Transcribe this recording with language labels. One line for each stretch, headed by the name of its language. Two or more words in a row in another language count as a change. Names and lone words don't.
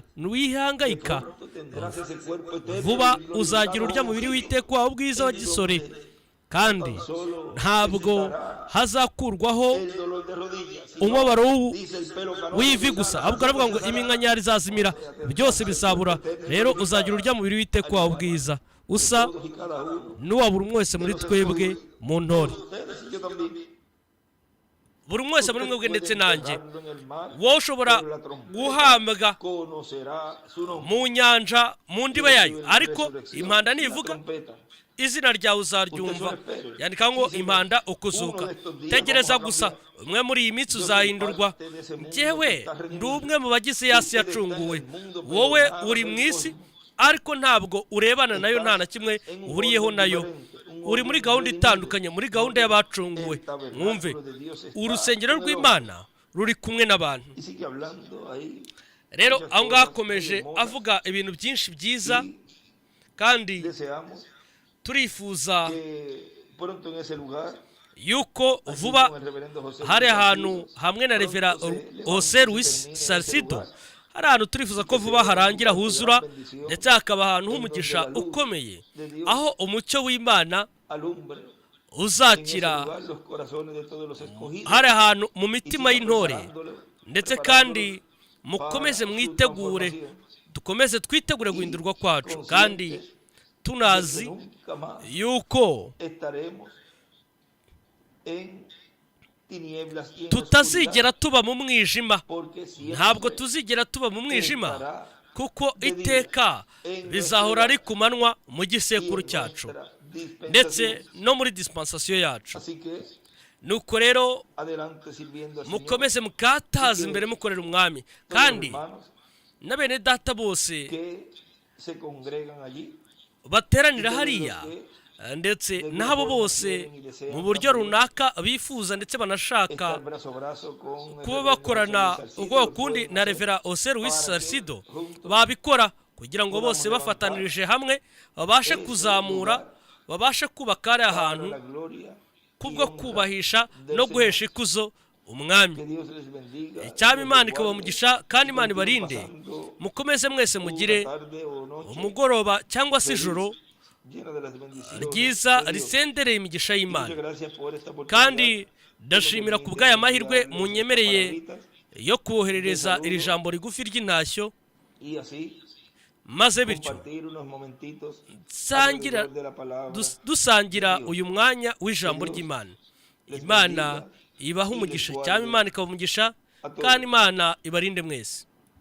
Kinyarwanda: Ntiwihangayika, vuba uzagira urya mubiri w'iteka wawe ubwiza wa gisore, kandi ntabwo hazakurwaho umubabaro w'ivi gusa, ahubwo aravuga ngo iminkanyari izazimira, byose bizabura. Rero uzagira urya mubiri w'iteka wawe ubwiza, usa
Spanish: todos y cada uno
Kinyarwanda: n'uwa buri umwe wese muri twebwe mu ntore.
Spanish: ustedes y yo también.
Kinyarwanda: Buri umwe wese muri
Spanish: Usted
Kinyarwanda: mwebwe
Spanish: puede
Kinyarwanda: ndetse nanjye,
Spanish: enterrarlo en el mar,
Kinyarwanda: wowe ushobora
Spanish: pero la trompeta
Kinyarwanda: guhambwa
Spanish: conocerá su nombre.
Kinyarwanda: mu nyanja mu ndiba yayo, ariko impanda nivuga
Spanish: La trompeta.
Kinyarwanda: izina ryawe uzaryumva. Yandika ngo impanda ukuzuka. Tegereza gusa, umwe muri iyi minsi uzahindurwa. Njyewe ndi umwe mu bagize yasi yacunguwe. Wowe uri mu isi ariko ntabwo urebana nayo, nta na kimwe uhuriyeho nayo. Uri muri gahunda itandukanye, muri gahunda y'abacunguwe. Mwumve, urusengero rw'Imana ruri kumwe n'abantu.
Spanish: Y sigue hablando ahí.
Kinyarwanda: Rero aho ngaho akomeje avuga ibintu byinshi byiza, kandi
Spanish: Deseamos
Kinyarwanda: turifuza
Spanish: que pronto en ese lugar,
Kinyarwanda: yuko
Spanish: así
Kinyarwanda: vuba
Spanish: como el reverendo José
Kinyarwanda: hari
Spanish: Luis
Kinyarwanda: ahantu
Spanish: Salcido,
Kinyarwanda: hamwe na revera
Spanish: pronto se
Kinyarwanda: Jose
Spanish: levante y
Kinyarwanda: Luis
Spanish: termine ese
Kinyarwanda: Salcido,
Spanish: lugar.
Kinyarwanda: hari ahantu turifuza ko vuba harangira huzura, ndetse hakaba ahantu h'umugisha ukomeye, aho umucyo w'Imana
Spanish: Alumbre en ese
Kinyarwanda: uzakira
Spanish: lugar los corazones de todos los escogidos.
Kinyarwanda: hari ahantu mu
Spanish: Y
Kinyarwanda: mitima
Spanish: siga
Kinyarwanda: y'intore.
Spanish: preparándolo,
Kinyarwanda: Ndetse
Spanish: preparándolos
Kinyarwanda: kandi mukomeze
Spanish: para su
Kinyarwanda: mwitegure,
Spanish: transformación.
Kinyarwanda: dukomeze twitegure guhindurwa kwacu, kandi
Spanish: Conscientes
Kinyarwanda: tunazi
Spanish: de que nunca más
Kinyarwanda: yuko
Spanish: estaremos en tinieblas y en
Kinyarwanda: tutazigera
Spanish: oscuridad,
Kinyarwanda: tuba mu mwijima.
Spanish: porque siempre
Kinyarwanda: Ntabwo tuzigera tuba mu mwijima,
Spanish: estará
Kinyarwanda: kuko iteka bizahora ari ku manywa mu gisekuru cyacu, ndetse no muri dispensation yacu.
Spanish: Así que
Kinyarwanda: Nuko rero
Spanish: adelante sirviendo al Señor.
Kinyarwanda: mukomeze mukataza imbere mukorera umwami,
Spanish: Todos los
Kinyarwanda: kandi
Spanish: hermanos
Kinyarwanda: na bene data bose
Spanish: que se congregan allí,
Kinyarwanda: bateranira hariya, ndetse n'abo bose mu buryo runaka bifuza ndetse banashaka
Spanish: estar brazo a brazo con el
Kinyarwanda: kuba
Spanish: reverendo
Kinyarwanda: bakorana
Spanish: José Luis Salcido,
Kinyarwanda: ubwo
Spanish: lo
Kinyarwanda: kundi
Spanish: pueden
Kinyarwanda: na
Spanish: hacer
Kinyarwanda: revera Jose Luis
Spanish: para que
Kinyarwanda: Salcido
Spanish: juntos
Kinyarwanda: babikora, kugira ngo bose bafatanirije hamwe babashe kuzamura, babashe kubaka ari
Spanish: para
Kinyarwanda: ahantu
Spanish: la gloria
Kinyarwanda: kubwo
Spanish: y honra
Kinyarwanda: kubahisha
Spanish: del
Kinyarwanda: no
Spanish: Señor.
Kinyarwanda: guhesha ikuzo umwami.
Spanish: Que Dios les bendiga,
Kinyarwanda: Icyaba
Spanish: los
Kinyarwanda: Imana
Spanish: guarde,
Kinyarwanda: ikabamugisha kandi Imana
Spanish: continúen
Kinyarwanda: ibarinde.
Spanish: pasando
Kinyarwanda: Mukomeze mwese mugire
Spanish: una tarde o noche
Kinyarwanda: umugoroba cyangwa se ijoro
Spanish: llena de las bendiciones
Kinyarwanda: ryiza
Spanish: de Dios.
Kinyarwanda: risendereye imigisha
Spanish: Muchas
Kinyarwanda: y'Imana.
Spanish: gracias por esta
Kinyarwanda: Kandi
Spanish: oportunidad.
Kinyarwanda: ndashimira ku bw'aya mahirwe munyemereye yo kuboherereza iri jambo rigufi ry'intashyo,
Spanish: Y así
Kinyarwanda: maze bityo
Spanish: compartir unos momentitos
Kinyarwanda: sangira
Spanish: alrededor de la palabra.
Kinyarwanda: dusangira uyu mwanya w'ijambo ry'Imana. Imana ibaha umugisha, cyangwa Imana ikabaha umugisha, kandi Imana ibarinde mwese.